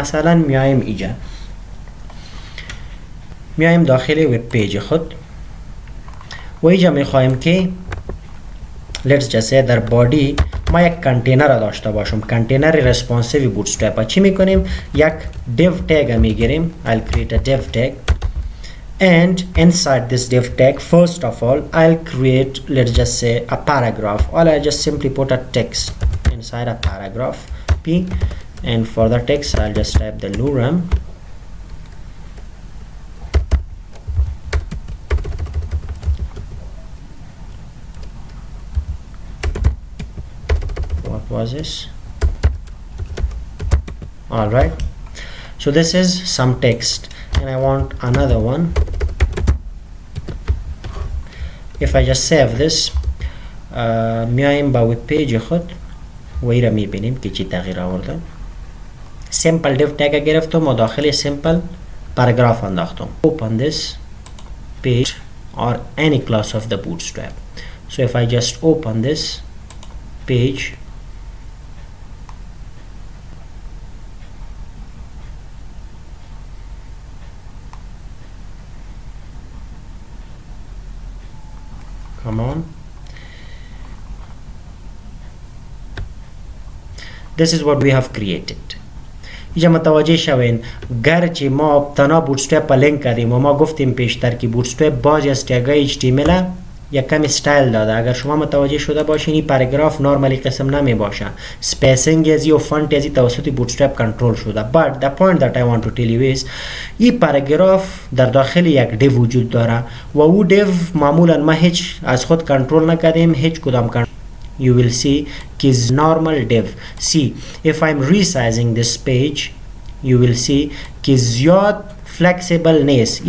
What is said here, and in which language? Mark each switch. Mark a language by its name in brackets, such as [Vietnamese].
[Persian] مثلا میایم اینجا، میایم داخل وب پیج خود و اینجا میخوایم که [English] let's just say [Persian] در بادی ما یک کانتینر را داشته باشم، کانتینر ریسپانسیو بوتسترپ. چی میکنیم؟ یک div tag میگیریم. [English] I'll create a div tag and inside this div tag first of all I'll create, let's just say, a paragraph, or I'll just simply put a text inside a paragraph p, and for the text I'll just type the lorem. What was this? All right, so this is some text and I want another one. If I just save this, [Persian] میایم با وب پیج خود و این را میبینیم که چی تغییر آورده. سیمپل دیو تگ گرفتم و داخل سیمپل پاراگراف انداختم. [English] Open this page or any class of the bootstrap. So if I just open this page, come on, this is what we have created. [Persian] اینجا متوجه شوین گرچه ما تنها بوتسترپ لینک کردیم و ما گفتیم پیشتر که بوتسترپ بعضی از تگای HTML یک کمی استایل داده. اگر شما متوجه شده باشین این پاراگراف نورمالی قسم نمی باشه، سپیسینگ ازی و فونت ازی توسط بوتسترپ کنترل شده. [English] but the point that I want to tell you is [Persian] این پاراگراف در داخل یک دیو وجود داره و او دیو معمولا ما هیچ از خود کنترل نکردیم، هیچ کدام کنترل. [English] You will see is normal div. See, if I'm resizing this page, you will see [Persian] که زیاد flexible نیست.